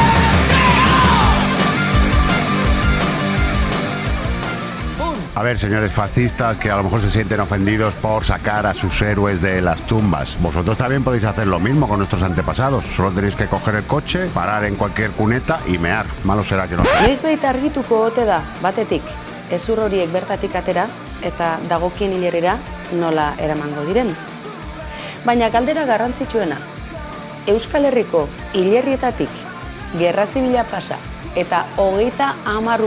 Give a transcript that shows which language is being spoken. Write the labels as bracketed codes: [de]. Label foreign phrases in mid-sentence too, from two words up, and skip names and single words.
[es] A ver, señores fascistas que a lo mejor se sienten ofendidos por sacar a sus héroes de las tumbas. Vosotros también podéis hacer lo mismo con nuestros antepasados. Solo tenéis que coger el coche, parar en cualquier cuneta y mear. Malo será que no. [eu] Noiz baita argituko ote da, batetik, ezur horiek bertatik atera eta dagokien hilerrira nola eramango diren. Baina galdera garrantzitsuena, Euskal Herriko hilerrietatik gerra zibila pasa eta 30